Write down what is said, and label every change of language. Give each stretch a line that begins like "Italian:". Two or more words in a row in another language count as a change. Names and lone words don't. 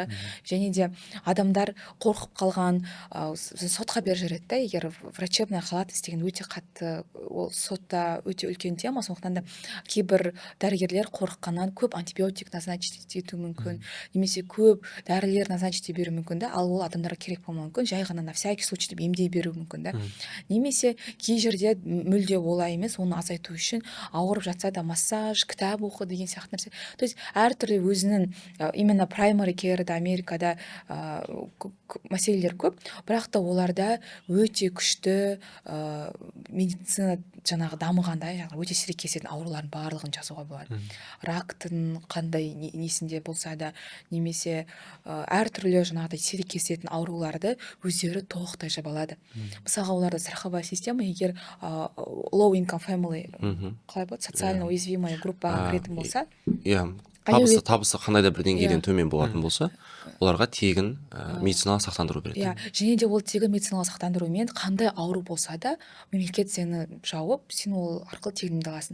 Kazakh: Және де адамдар қорқып қалған, сотқа беріп жібереді да, егер
Russian: врачебная халатность
Kazakh: деген өте қатты, ол сотта өте үлкен тема. Сондықтан да кейбір дәрігерлер қорыққаннан көп антибиотик назначить ету мүмкін, немесе көп дәрілер назначить беру мүмкін да, ал ол адамдарға керек болмауы мүмкін, жай ғана
Russian: на всякий случай
Kazakh: деп емдей беру мүмкін да. Немесе кей жерде мүлде олай емес, оны азайту үшін ауырып жатса да массаж, кітап оқу деген сияқты нәрсе.
Russian: То есть
Kazakh: әртүрлі өзінің именно
English: primary care-да
Kazakh: Америкада мәселелер көп, бірақ та оларда өте күшті медицина жаңағы дамығанда, өте сирек кездесетін аурулардың барлығын жазуға болады. Рактың қандай несінде болса да, немесе әртүрлі жаңағыдай сирек кездесетін ауруларды өздері толықтай жабалады. Мысалға оларда
Russian: страховая система,
Kazakh: егер
English: low income family,
Kazakh: қалай болады,
Russian: социально уязвимая группаға
Kazakh: кіретін болса, табысы қандай да бір деңгейден Иә. төмен болатын болса, оларға тегін медициналық сақтандыру береді. Иә, және де ол тегін медициналық сақтандырумен қандай ауру болса да мемлекет сені жауып, сен ол арқылы тегін емдене аласың.